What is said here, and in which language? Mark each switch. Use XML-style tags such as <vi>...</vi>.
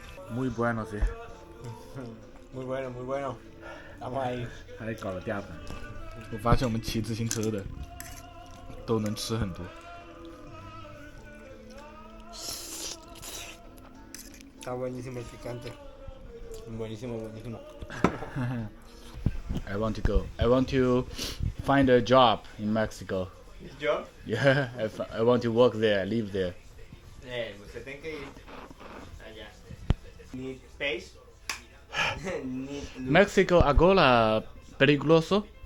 <es>Muy bueno， Muy bueno, muy bueno. Vamos ahí.</es> <zh>还搞了第二盘。我发现我们骑自行车的都能吃很多。</zh> <es>Está buenísimo el picante. Buenísimo, buenísimo.</es> <en>I want to go. I want to find a job in Mexico.</en> <es>¿Yo?</es> <en>Yeah, I want to work there, live there.</en> <es>Usted tiene que ir allá.</es> <en>Need space. Need look.</en> <pt>Mexico agora perigoso?</pt>